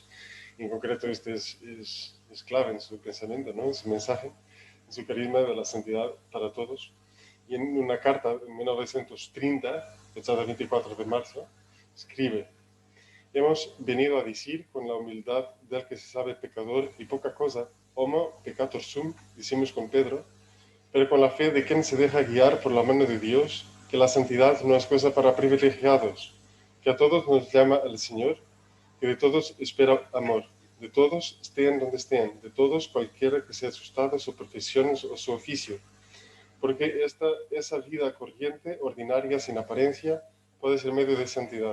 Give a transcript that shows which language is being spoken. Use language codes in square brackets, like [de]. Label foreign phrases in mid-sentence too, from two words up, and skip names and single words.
[es] En concreto, este es clave en su pensamiento, ¿no? En su mensaje, en su carisma de la santidad para todos. Y en una carta en 1930, fechada 24 de marzo, escribe: hemos venido a decir con la humildad del que se sabe pecador y poca cosa, [la] homo peccator sum, [es] decimos con Pedro, pero con la fe de quien se deja guiar por la mano de Dios, que la santidad no es cosa para privilegiados, que a todos nos llama el Señor, que de todos espera amor, de todos estén donde estén, de todos cualquiera que sea su estado, su profesión o su oficio, porque esa vida corriente, ordinaria, sin apariencia, puede ser medio de santidad.